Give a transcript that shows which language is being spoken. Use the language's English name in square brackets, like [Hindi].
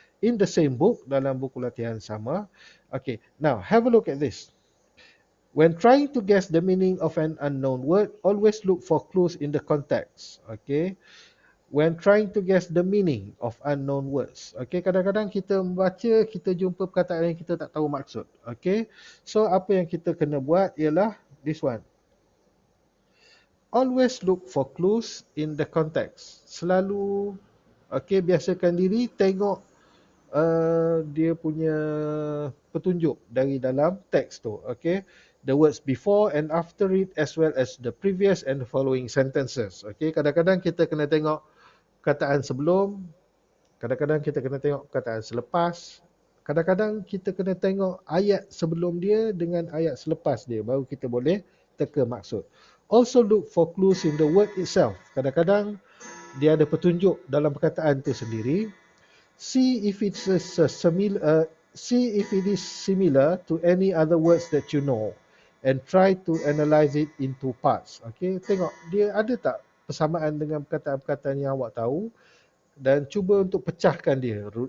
[English] In the same book, [Malay] dalam buku latihan sama. [English] Okay. Now, have a look at this. When trying to guess the meaning of an unknown word, always look for clues in the context. Okay. When trying to guess the meaning of unknown words. [Malay] Okay, kadang-kadang kita membaca, kita jumpa perkataan yang kita tak tahu maksud. Okay, so apa yang kita kena buat ialah [English] this one. Always look for clues in the context. [Malay] Selalu, okay, biasakan diri tengok dia punya petunjuk dari dalam teks tu. [English] Okay, the words before and after it as well as the previous and the following sentences. [Malay] Okay, kadang-kadang kita kena tengok perkataan sebelum, kadang-kadang kita kena tengok perkataan selepas, kadang-kadang kita kena tengok ayat sebelum dia dengan ayat selepas dia, baru kita boleh teka maksud. [English] Also look for clues in the word itself. [Malay] Kadang-kadang dia ada petunjuk dalam perkataan itu sendiri. [English] See if it is similar to any other words that you know and try to analyze it into parts. [Malay] Okay, tengok dia ada tak persamaan dengan perkataan-perkataan yang awak tahu dan cuba untuk pecahkan dia.